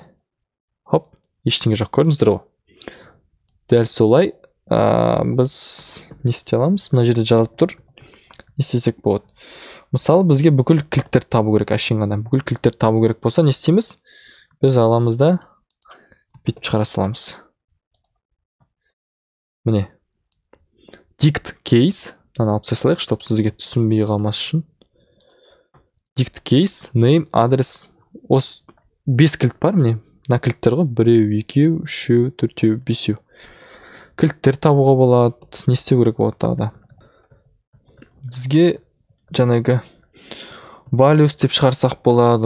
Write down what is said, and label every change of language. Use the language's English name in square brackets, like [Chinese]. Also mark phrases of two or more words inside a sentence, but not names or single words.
[Kazakh] Хоп, ештеңе жоқ, көрдіңіздер ғой. Дәл солай біз не істей аламыз? Мына жерде жазылып тұр. Не істесек болады? Мысалы, бізге бүкіл кілттер табу керек, әшейін ғана. Бүкіл кілттер табу керек болса, не істейміз? Біз аламыз да бүйтіп шығара саламыз. Міне. [English] Dict case. [Kazakh] Мынаны алып тастайық, чтобы сізге түсінбей қалмас үшін. [English] Dict case, name, [Kazakh] адрес. Осы 5 кілт бар, міне. Мына кілттер ғой, 1, 2, 3, 4, 5. Кілттер табуға болады. Не істеу керек болады тағы да? Бізге жаңағы values деп шығарсақ болады.